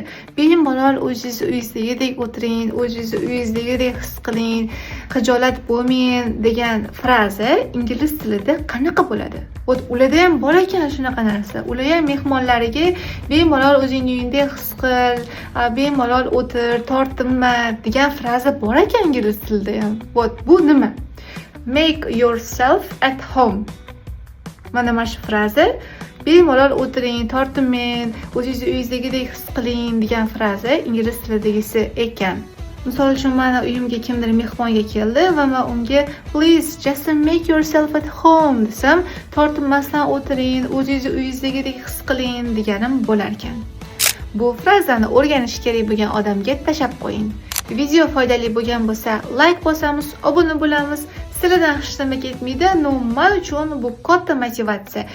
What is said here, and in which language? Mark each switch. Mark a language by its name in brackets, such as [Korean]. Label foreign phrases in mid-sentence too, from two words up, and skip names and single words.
[Uzbek] Bemalol o'zingiz uyingizdagidek o'tiring, o'zingiz uyingizdagidek his qiling, xijolat bo'lmang degan fraza ingliz tilida qanaqa bo'ladi? Ularda ham bor ekan shunaqa narsa. Ular ham mehmonlariga bemalol o'zingni uyingdek his qil, bemalol o'tir, tortinma degan fraza bor ekan ingliz tilida ham. Bu nima? [English] Make yourself at home. [Uzbek] Mana shu fraza bemalol o'tiring, tortinmang, o'zingizni uyingizdagidek his qiling degan fraza ingliz tilidagisi ekan. Misol uchun meni uyimga kimdir mehmonga keldi va men unga [English] please just make yourself at home [Uzbek] desam, tortinmasdan o'tiring, o'zingizni uyingizdagidek his qiling deganim bo'lar ekan. Bu frazani o'rganish kerak bo'lgan odamga tashab qo'ying. Video foydali bo'lgan bo'lsa, like bosamiz, obuna bo'lamiz. Sizlardan hech nima ketmaydi, men uchun bu katta motivatsiya.